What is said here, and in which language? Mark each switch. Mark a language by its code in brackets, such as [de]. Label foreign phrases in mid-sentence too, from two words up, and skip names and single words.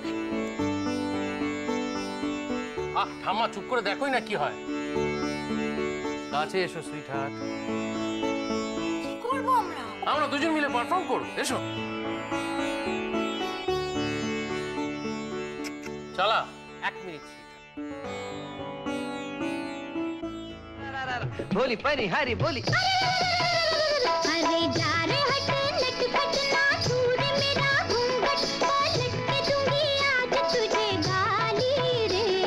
[bn] ঠাম্মা, চুপ করে দেখোই না কি হয়। কাছে এসো [en] sweet heart. [bn] কি করবো আমরা? আমরা দুজন মিলে পারফর্ম করব, এসো। চলা, 1 মিনিট। [hi] बोली परी हरी बोली। अरे जा रे हट नटखट ना छूर मेरा घूंघट, पलट के दूंगी आज तुझे गाली रे।